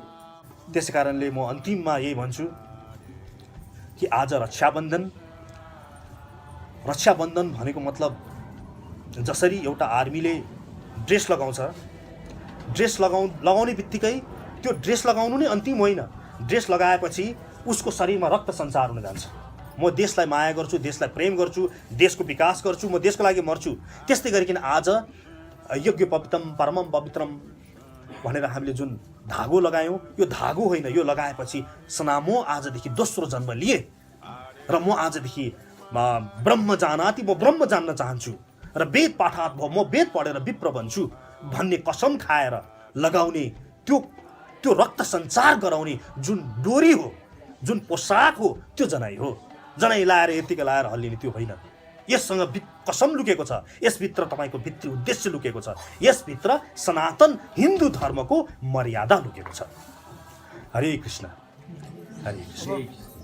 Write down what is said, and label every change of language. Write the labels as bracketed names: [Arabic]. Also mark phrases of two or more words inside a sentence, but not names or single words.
[Nepali] त्यसैकारणले म अन्तिममा यही भन्छु कि आज रक्षाबन्धन भनेको मतलब जसरी एउटा आर्मीले ड्रेस लगाउँछ, ड्रेस लगाउने बित्तिकै त्यो ड्रेस लगाउनु नै अन्तिम होइन। ड्रेस लगाएपछि उसको शरीरमा रक्त सञ्चार हुन जान्छ। म देशलाई माया गर्छु, देशलाई प्रेम गर्छु, देशको विकास गर्छु, म देशको लागि मर्छु। त्यस्तै गरिकन आज [Sanskrit] यज्ञ पवित्रम परमम पवित्रम [Nepali] भनेर हामीले जुन धागो लगायौँ, यो धागो होइन, यो लगाएपछि सना म आजदेखि दोस्रो जन्म लिए र म आजदेखि [Sanskrit] ब्रह्म जानाति, [Nepali] म ब्रह्म जान्न चाहन्छु र [Sanskrit] वेद पाठात् [Nepali] म वेद पढेर विप्र बन्छु भन्ने कसम खाएर लगाउने त्यो रक्त सञ्चार गराउने जुन डोरी हो, जुन पोसाक हो, त्यो जनाई हो। जनाई लाएर यतिकै लाएर हल्लिने त्यो होइन। यससँग कसम लुकेको छ, यसभित्र तपाईँको भित्री उद्देश्य लुकेको छ, यसभित्र सनातन हिन्दू धर्मको मर्यादा लुकेको छ। हरे कृष्ण, हरे कृष्ण।